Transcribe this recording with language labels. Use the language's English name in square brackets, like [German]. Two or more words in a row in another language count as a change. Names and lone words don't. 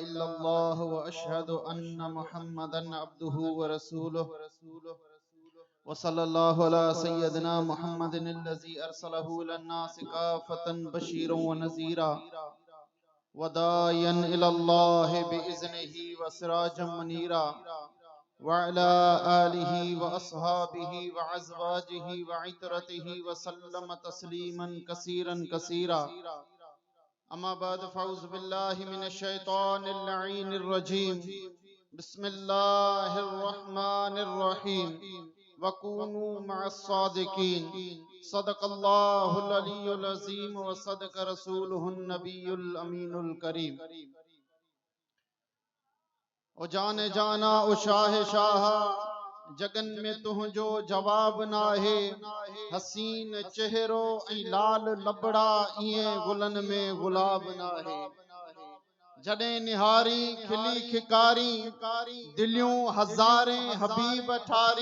[Arabic] إلا الله وأشهد أن محمدا عبده ورسوله وصلى الله على سيدنا محمد الذي أرسله إلى الناس كافة بشيرا ونذيرا وداعيا إلى الله بإذنه وسراجا منيرا وعلى آله وأصحابه وأزواجه وعترته وسلم تسليما كثيرا كثيرا. أما بعد فأعوذ بالله من الشيطان اللعين الرجيم. بسم الله الرحمن الرحيم. وكونوا مع الصادقين. صدق الله العلي العظيم وصدق رسوله النبي الأمين الكريم. [Sindhi] ओ जाने जाना ओ शाह शाह जगन में तुझो जवाब नाहे। हसीन चेहरो ऐं लाल लबड़ा इए गुलन में गुलाब नाहे। जॾहिं निहारी खिली खिकारी दिलियूं हज़ारे हबीब ठारी।